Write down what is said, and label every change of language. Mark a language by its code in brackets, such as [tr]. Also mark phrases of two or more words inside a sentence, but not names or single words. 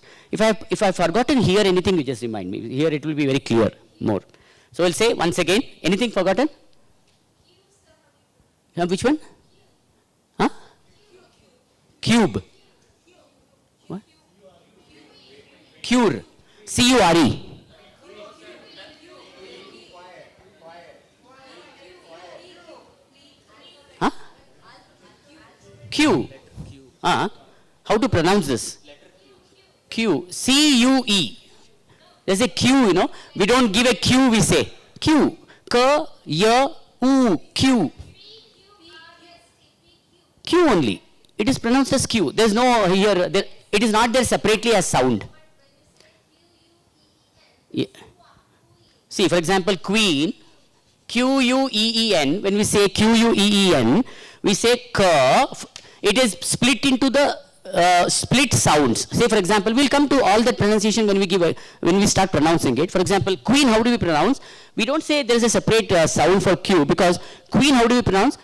[en] If I've forgotten here anything, you just remind me. Here it will be very clear more. So we'll say once again. Anything forgotten? Which one? Huh? Cube. What? Cure. C-U-R-E. Huh? Q. How to pronounce this? Q. C-U-E. There's a Q, you know. We don't give a Q, we say. Q. K, Y, U, Q. Q only. It is pronounced as Q. There's no here. It is not there separately as sound. Yeah. See, for example, queen. Q-U-E-E-N. When we say Q-U-E-E-N, we say K. It is split into the split sounds. Say, for example, we'll come to all that pronunciation when we start pronouncing it. For example, queen, how do we pronounce? We don't say there is a separate sound for Q because queen, how do we pronounce?